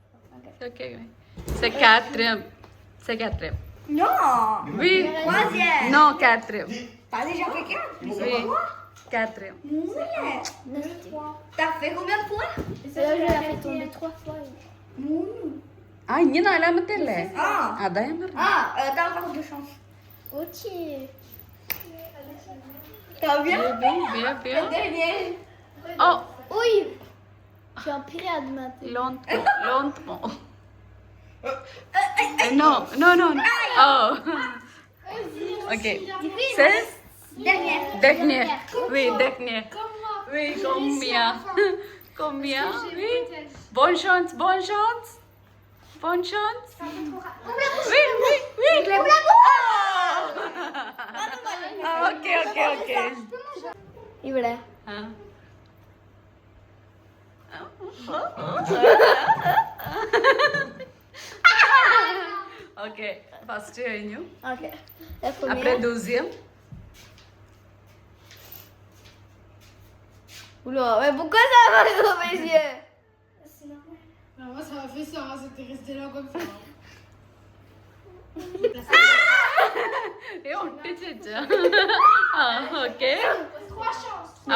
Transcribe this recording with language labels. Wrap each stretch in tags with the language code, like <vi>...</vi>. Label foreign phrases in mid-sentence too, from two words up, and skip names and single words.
<fr>Ok, oui. C'est 4e. C'est 4e. Non. Oui. 3e. Non, 4e. T'as déjà fait 4? Mais c'est Oui. pas moi. 4e. Moulin. T'as fait combien de points? Là, je l'ai fait tomber 3 fois. Moulin.</fr> <ml>ആ ഇനി നാലാമത്തെ അല്ലേ</ml> <fr>Ah.</fr> <ml>അതാ ഞാൻ പറഞ്ഞു</ml> <fr>Ah, t'as encore 2 chances. Ok. T'as bien? bien, bien, bien. Dernier. Oh, Oui. Je suis en pirate maintenant. lentement. Non, non, non. Oh. Ok. C'est Dernière. dernière. Oui, dernière. Oui, combien? Combien? Oui. Bonne chance, bonne chance. Bonne chance. Oui, oui, oui. Ah, ok, ok, ok.</fr> <ml>ഇവിടെ Ah. Ok, first കഴിഞ്ഞു. ഓക്കെ</ml> <fr>Après deuxième. Oula, mais pourquoi ça va dans mes yeux? Moi ça m'a fait ça, c'était resté là comme ça.</fr> <ml>ഒട്ടിച്ച ആ ഓക്കെ</ml> <fr>3 chances.</fr>